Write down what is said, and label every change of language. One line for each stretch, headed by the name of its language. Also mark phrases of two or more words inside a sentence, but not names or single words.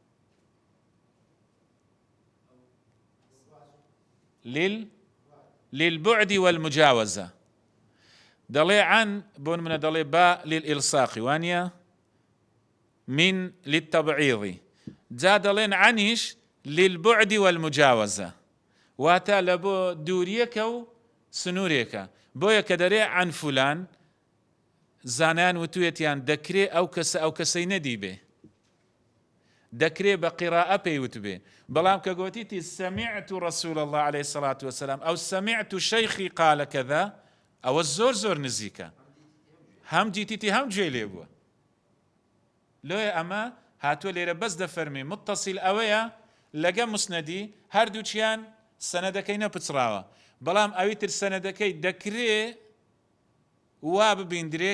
Arabic: للبعد والمجاوزة
Central Kurdish: دەڵێ عن بۆ منە دەڵێ
Arabic: با للإلصاق
Central Kurdish: وانە
Arabic: من للتبعيض
Central Kurdish: جا دەڵێن عنیش
Arabic: للبعد والمجاوزة
Central Kurdish: واتە لە بۆ دووریەکە و سنوورێکە بۆیە کە دەرێ عن فلان زانان وتوێتیان دەکرێ ئەو کەسەی نەدی بێ دەکرێ بە قیراءە پێیوت بێ بەڵام کە گوتیتی
Arabic: سمعت رسول الله عليه الصلاة والسلام أو سمعت شيخي قال كذا
Central Kurdish: ئەوە زۆر زۆر نزیکە هەم دیتیتی هەم گوێی لێ بووە لۆیە ئەمە هاتووە لێرە بەس دەفەرمێ متصل ئەوەیە لەگە موسنەدی هەردووچیان سەنەدەکەی نەپچراوە بەڵام ئەوی تر سەنەدەکەی دەکرێ وا ببیندرێ